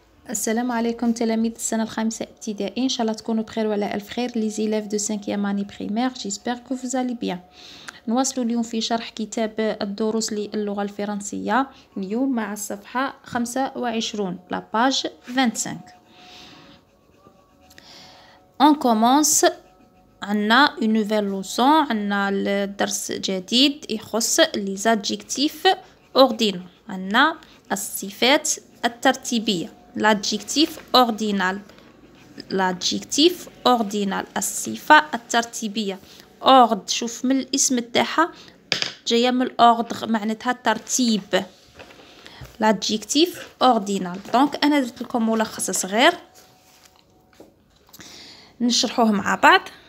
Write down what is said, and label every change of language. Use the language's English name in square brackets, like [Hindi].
[Arabic] السلام عليكم تلاميذ السنة الخامسة ابتدائي، إن شاء الله تكونوا بخير وعلى ألف خير. [French] les élèves de 5e année primaire j'espère que vous allez bien. [Arabic] نواصلوا اليوم في شرح كتاب الدروس للغة الفرنسية، اليوم مع الصفحة 25 [French] la page 25. On commence. [Arabic] عنا [French] une nouvelle leçon، [Arabic] عنا الدرس جديد يخص [French] les adjectifs ordinaux، [Arabic] عنا الصفات الترتيبية. [French] l'adjectif ordinal، l'adjectif ordinal [Arabic] الصفة الترتيبية. ordre شوف من الاسم تاعها جاية من ordre معناتها ترتيب. [French] l'adjectif ordinal. [Arabic] دونك أنا درت لكم ملخص صغير نشرحوه مع بعض.